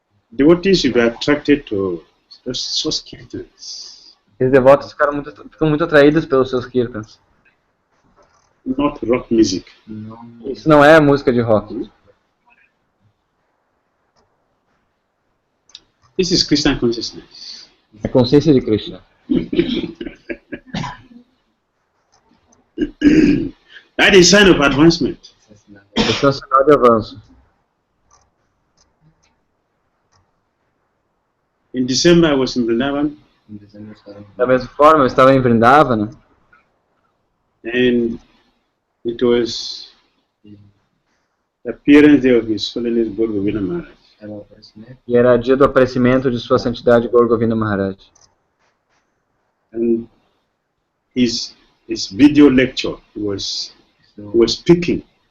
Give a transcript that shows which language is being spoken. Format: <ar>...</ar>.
<en>Devotees should be attracted to those kirtans.</en> <pt>Os devotos ficam muito atraídos pelos seus kirtans.</pt> <en>Not rock music.</en> <pt>Isso não é música de rock.</pt> <en>This is Krishna consciousness.</en> <pt>É consciência de Krishna.</pt> <en>That is sign of advancement.</en> <pt>Esse é um sinal de avanço.</pt> <en>In December, I was in Vrindavan.</en> <pt>Da mesma forma, eu estava em Vrindavana.</pt> <en>And it was the appearance day of His Holiness Gaur Govinda Maharaj.</en> <pt>E era dia do aparecimento de Sua Santidade Gaur Govinda Maharaj.</pt> <en>And his video lecture was speaking.</en>